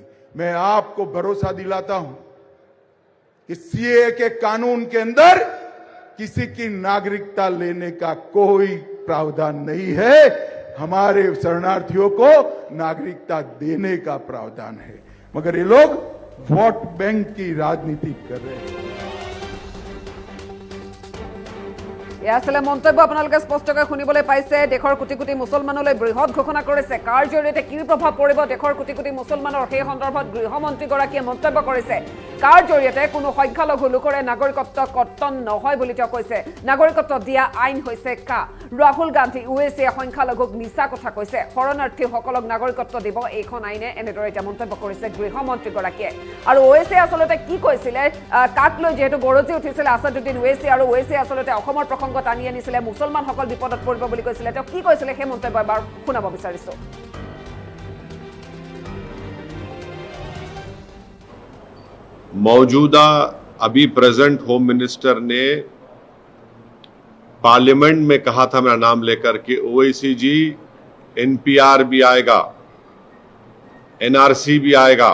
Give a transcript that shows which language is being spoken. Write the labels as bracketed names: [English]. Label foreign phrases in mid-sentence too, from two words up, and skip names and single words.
[Hindi] मैं आपको भरोसा दिलाता हूं कि सीएए के कानून के अंदर किसी की नागरिकता लेने का कोई प्रावधान नहीं है। हमारे शरणार्थियों को नागरिकता देने का प्रावधान है, मगर ये लोग [English] vote bank [Hindi] की राजनीति कर रहे हैं। [Assamese] ইয়াছিলে মন্তব্য আপোনালোকে স্পষ্টকৈ শুনিবলৈ পাইছে। দেশৰ কোটি কোটি মুছলমানলৈ বৃহৎ ঘোষণা কৰিছে, কাৰ জৰিয়তে কি প্ৰভাৱ পৰিব দেশৰ কোটি কোটি মুছলমানৰ, সেই সন্দৰ্ভত গৃহমন্ত্ৰীগৰাকীয়ে মন্তব্য কৰিছে। কাৰ জৰিয়তে কোনো সংখ্যালঘু লোকৰে নাগৰিকত্ব কৰ্তন নহয় বুলি তেওঁ কৈছে। নাগৰিকত্ব দিয়া আইন হৈছে কা। ৰাহুল গান্ধী ওৱেচিয়ে সংখ্যালঘুক মিছা কথা কৈছে। শৰণাৰ্থীসকলক নাগৰিকত্ব দিব এইখন আইনে, এনেদৰে এতিয়া মন্তব্য কৰিছে গৃহমন্ত্ৰীগৰাকীয়ে। আৰু ওৱেচিয়ে আচলতে কি কৈছিলে, কাক লৈ যিহেতু গৰজি উঠিছিলে আছাদুদ্দিন ওৱেচি, আৰু ওৱেচিয়ে আচলতে অসমৰ প্ৰসংগ টানি আনিছিলে, মুছলমানসকল বিপদত পৰিব বুলি কৈছিলে। তেওঁ কি কৈছিলে সেই মন্তব্য এবাৰ শুনাব বিচাৰিছো। [Hindi] मौजूदा अभी [English] present Home Minister [Hindi] ने पार्लियामेंट में कहा था मेरा नाम लेकर कि ओवैसी जी एनपीआर भी आएगा, एनआरसी भी आएगा।